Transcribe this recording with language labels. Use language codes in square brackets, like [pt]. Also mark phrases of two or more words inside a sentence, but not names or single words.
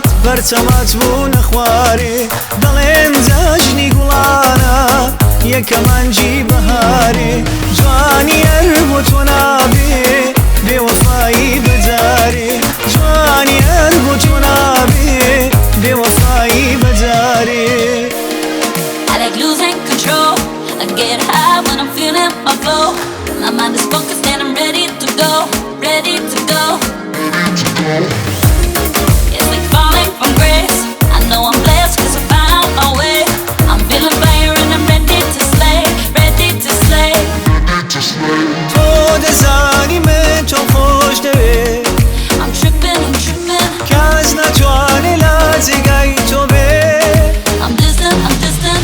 [ckb] بەرچەمات بوو نەخوارێ دەڵێن جەژنی گوڵانە یەکەمانجی بەهارێ جوانی هەر بۆ تۆ نابێ بێوەفایی بەجارێ جوانی هەر بۆ تۆ نابێ بێوەفایی بەجارێ [en] I like losing control. I get high when I'm feeling my flow. My mind is focused and I'm ready to go, ready to go. It's like falling from grace. I know I'm blessed 'cause I found my way. I'm feeling fire and I'm ready to slay, ready to slay. [ckb] تۆ دەزانی من تۆ خۆش دەوێ [en] I'm tripping, [ckb] کەس ناتوانێ لە جێگای تۆ بێ [en] I'm distant.